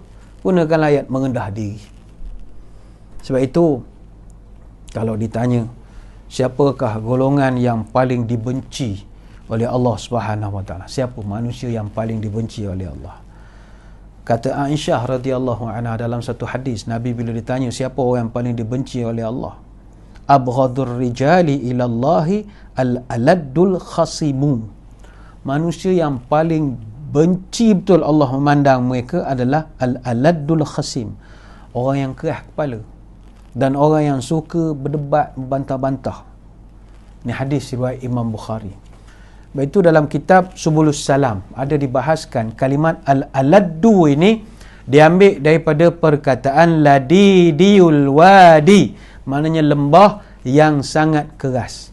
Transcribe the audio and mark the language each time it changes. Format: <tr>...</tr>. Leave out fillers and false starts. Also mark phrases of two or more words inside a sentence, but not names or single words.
<ms>Gunakan ayat merendah diri. Sebab itu, kalau ditanya, siapakah golongan yang paling dibenci oleh Allah</ms> <ar>سبحانه وتعالى?</ar> <ms>Siapa manusia yang paling dibenci oleh Allah? Kata Aisyah</ms> <ar>رضي الله عنها</ar> <ms>dalam satu hadis, Nabi bila ditanya siapa orang yang paling dibenci oleh Allah,</ms> <ar>أبغض الرجال إلى الله الألد الخصم.</ar> <ms>Manusia yang paling benci betul Allah memandang mereka adalah</ms> <ar>الألد الخصم,</ar> <ms>orang yang keras kepala dan orang yang suka berdebat, membantah-bantah. Ini hadis riwayat Imam Bukhari. Itu dalam kitab Subulus Salam ada dibahaskan kalimat al-aladdu ini diambil daripada perkataan</ms> <ar>لديدي الوادي,</ar> <ms>maknanya lembah yang sangat keras.</ms>